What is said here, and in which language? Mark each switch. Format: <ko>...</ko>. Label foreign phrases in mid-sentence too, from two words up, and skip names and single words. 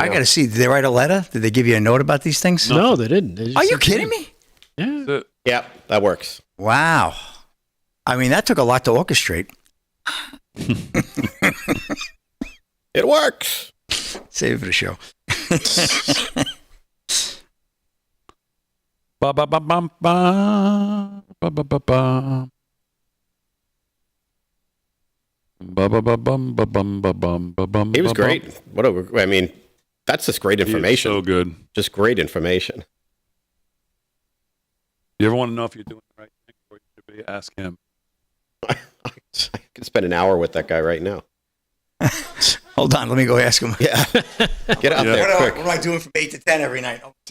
<en>I got to see. Did they write a letter? Did they give you a note about these things? No, they didn't. They just Are you said- kidding me? Yeah. Yeah, that works. Wow. I mean, that took a lot to orchestrate. It works. Save it for the show. Ba ba ba bum ba ba ba ba ba. Ba ba ba bum ba bum ba bum ba bum. He was ba, bum. great. I mean, that's just great He is information. so good. Just great information. You ever want to know if you're doing the right thing, or you should ask him. I could spend an hour with that guy right now. Hold on. Let me go ask him. Yeah. Get out there quick. What am I doing from 8 to 10 every night?</en>